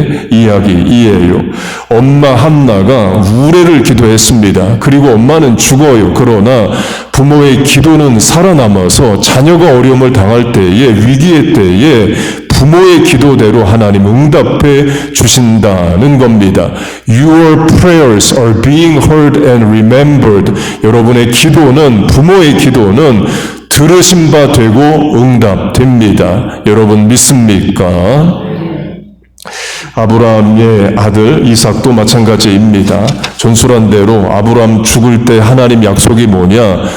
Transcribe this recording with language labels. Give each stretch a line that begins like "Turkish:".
Korean: 이야기이에요. 엄마 한나가 우레를 기도했습니다. 그리고 엄마는 죽어요. 그러나 부모의 기도는 살아남아서 자녀가 어려움을 당할 때에 위기의 때에 부모의 기도대로 하나님 응답해 주신다는 겁니다.
English: Your prayers are being heard and remembered.
Korean: 여러분의 기도는, 부모의 기도는 들으신 바 되고 응답됩니다. 여러분 믿습니까? 아브라함의 아들 이삭도 마찬가지입니다. 전술한 대로 아브라함 죽을 때 하나님 약속이 뭐냐?